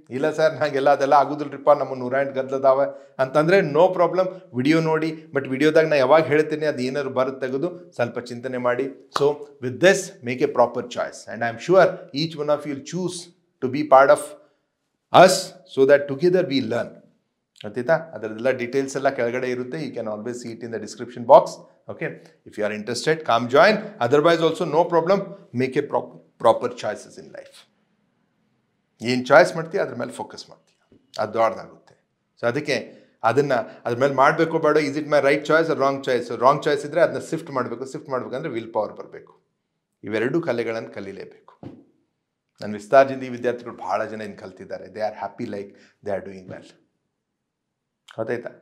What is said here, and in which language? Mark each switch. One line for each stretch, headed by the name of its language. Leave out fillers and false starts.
Kannada: ಇಲ್ಲ ಸರ್ ನನಗೆಲ್ಲ ಅದೆಲ್ಲ ಆಗೋದಿಲ್ಲರಿಪ್ಪ, ನಮ್ಮ 108 ಗದ್ದಲದಾವೆ ಅಂತಂದರೆ
English: no problem,
Kannada: ವಿಡಿಯೋ ನೋಡಿ. ಬಟ್ ವಿಡಿಯೋದಾಗ ನಾನು ಯಾವಾಗ ಹೇಳ್ತೀನಿ ಅದು ಏನಾದ್ರು ಬರುತ್ತೆ ತೆಗೆದು ಸ್ವಲ್ಪ ಚಿಂತನೆ ಮಾಡಿ.
English: So with this make a proper choice and I am sure each one of you will choose to be part of us so that together we learn.
Kannada: ಗೊತ್ತಾಯ್ತಾ? ಅದರದೆಲ್ಲ ಡೀಟೇಲ್ಸ್ ಎಲ್ಲ ಕೆಳಗಡೆ ಇರುತ್ತೆ.
English: You can always see it in the description box. Okay, if you are interested, come join. Otherwise also no problem, make a proper choices in life.
Kannada: ಏನು choice ಮಾಡ್ತೀಯ ಅದ್ರ ಮೇಲೆ focus ಮಾಡ್ತೀಯ, ಅದು ದೊಡ್ಡದಾಗುತ್ತೆ. ಸೊ ಅದಕ್ಕೆ ಅದ್ರ ಮೇಲೆ ಮಾಡಬೇಕು ಬೇಡ,
English: Is it my right choice wrong choice.
Kannada: Wrong choice ಇದ್ದರೆ ಅದನ್ನ ಶಿಫ್ಟ್ ಮಾಡಬೇಕಂದ್ರೆ ವಿಲ್ ಪವರ್ ಬರಬೇಕು. ಇವೆರಡೂ ಕಲೆಗಳನ್ನು ಕಲೀಲೇಬೇಕು. ನನ್ನ ವಿಸ್ತಾರದಿಂದ ಈ ವಿದ್ಯಾರ್ಥಿಗಳು ಭಾಳ ಜನ ಇನ್ನು ಕಲ್ತಿದ್ದಾರೆ.
English: They are happy like they are doing well.
Kannada: ಗೊತ್ತಾಯ್ತಾ?